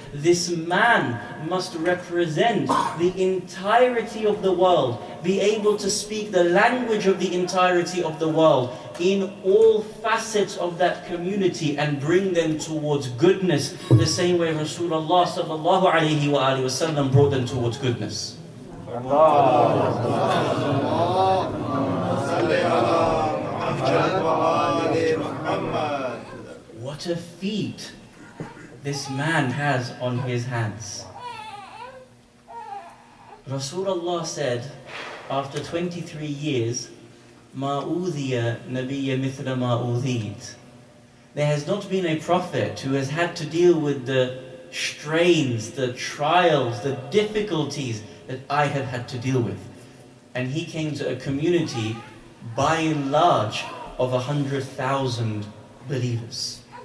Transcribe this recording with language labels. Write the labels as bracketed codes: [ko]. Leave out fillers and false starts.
[en] This man must represent the entirety of the world, be able to speak the language of the entirety of the world in all facets of that community and bring them towards goodness, the same way Rasulullah sallallahu alayhi wa sallam brought them towards goodness. What a feat this man has on his hands. Rasulullah said, after 23 years, [ar] مَا أُوذِيَ نَبِيَّ مِثْلَ مَا أُوذِيتَ. [en] There has not been a prophet who has had to deal with the strains, the trials, the difficulties that I have had to deal with. And he came to a community, by and large, of 100,000 believers.